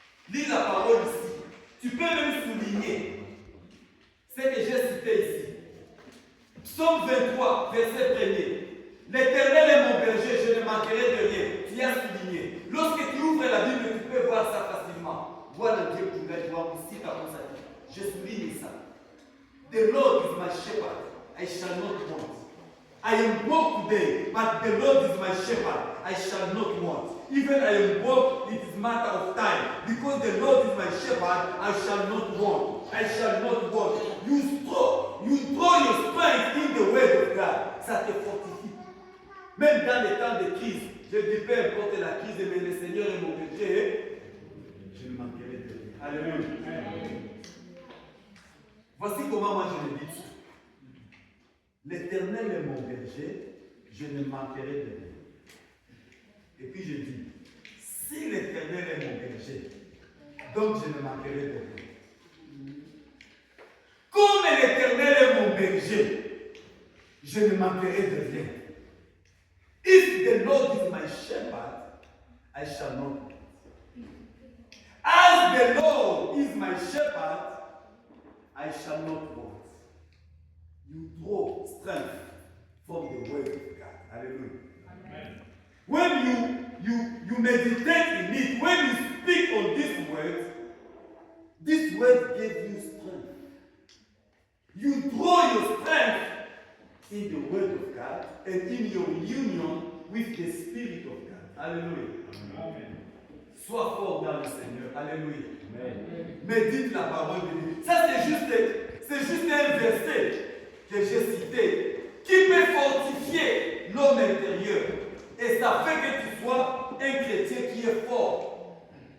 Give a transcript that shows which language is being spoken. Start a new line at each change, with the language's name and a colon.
French: Lis la parole ici. Tu peux même souligner ce que j'ai cité ici. Psaume 23, verset 1er. L'Éternel est mon berger, je ne manquerai de rien. Tu as souligné. Lorsque tu ouvres la Bible, tu peux voir ça facilement. Vois le Dieu pour la joie ici, comme ça dit. Je souligne ça.
English: The Lord is my shepherd, I shall not want. I am broke today, but the Lord is my shepherd, I shall not want. Even I am broke, it is matter of time. Because the Lord is my shepherd, I shall not want. I shall not want. You draw your strength in the word of God.
French: Ça te fortifie. Même dans les temps de crise, je dis peu importe la crise, mais le Seigneur est mon berger. Je ne manquerai de rien. Alléluia. Voici comment moi je le dis. L'Éternel est mon berger, je ne manquerai de rien. Et puis je dis, si l'Éternel est mon berger, donc je ne manquerai de rien. Comme l'Éternel est mon berger, je ne manquerai de rien.
English: If the Lord is my shepherd, I shall not want. As the Lord is my shepherd, I shall not want. You draw strength from the word of God. Hallelujah. Amen. When you meditate in it, when you speak on this word gives you strength. You draw your strength in the word of God and in your union with the Spirit of God. Hallelujah. Amen.
French: Sois fort dans le Seigneur. Alléluia. Amen. Médite la parole de Dieu. Ça, c'est juste un verset que j'ai cité qui peut fortifier l'homme intérieur. Et ça fait que tu sois un chrétien qui est fort.